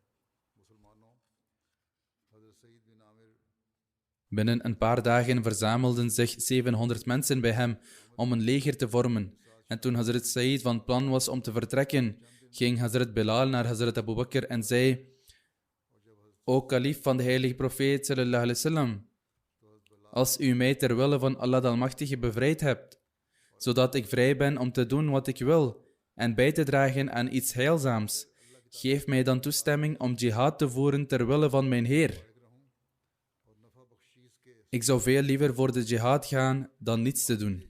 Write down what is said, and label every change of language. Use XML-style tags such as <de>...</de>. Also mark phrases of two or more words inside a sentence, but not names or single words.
<nl>Binnen een paar dagen verzamelden zich 700 mensen bij hem om een leger te vormen. En toen Hazrat Said van plan was om te vertrekken, ging Hazrat Bilal naar Hazrat Abu Bakr en zei: O kalif van de heilige profeet</nl> <ar>صلى الله عليه وسلم,</ar> <nl>als u mij ter wille van Allah de Almachtige bevrijd hebt, zodat ik vrij ben om te doen wat ik wil en bij te dragen aan iets heilzaams, geef mij dan toestemming om jihad te voeren ter wille van mijn Heer. Ik zou veel liever voor de jihad gaan dan niets te doen.</nl>